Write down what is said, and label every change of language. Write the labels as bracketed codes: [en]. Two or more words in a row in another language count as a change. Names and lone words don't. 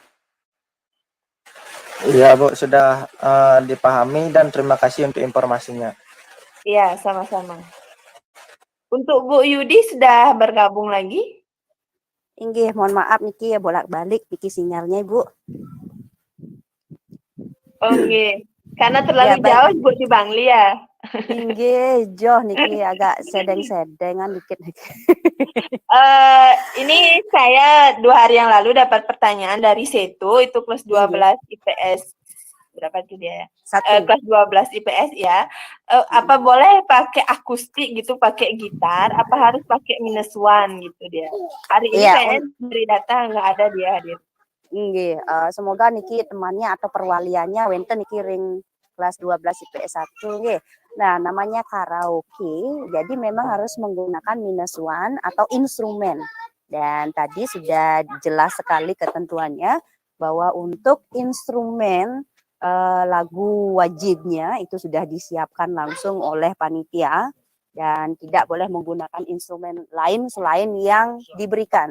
[id] Iya Bu, sudah dipahami dan terima kasih untuk informasinya. Iya, sama-sama. Untuk Bu Yudi sudah bergabung lagi? Inggih, mohon maaf niki ya bolak-balik niki sinyalnya Ibu. Oke, karena terlalu Ya, baik. jauh Bu di Bangli ya. [ban] Inggih, joh niki agak sedeng-sedengan dikit. [id] Ini saya 2 hari yang lalu dapat pertanyaan dari Seto, itu kelas 12 IPS. Berapa itu dia ya? 1. Kelas 12 IPS ya. apa boleh pakai akustik gitu, pakai gitar, apa harus pakai -1 gitu dia. Hari ini Iya, kayaknya dari data nggak ada dia hadir. Nggih, semoga niki temannya atau perwaliannya [ban] wenten niki ring [id] kelas 12 IPS 1 nggih. Nah, namanya karaoke, jadi memang harus menggunakan -1 atau instrumen. Dan tadi sudah jelas sekali ketentuannya bahwa untuk instrumen lagu wajibnya itu sudah disiapkan langsung oleh panitia dan tidak boleh menggunakan instrumen lain selain yang diberikan.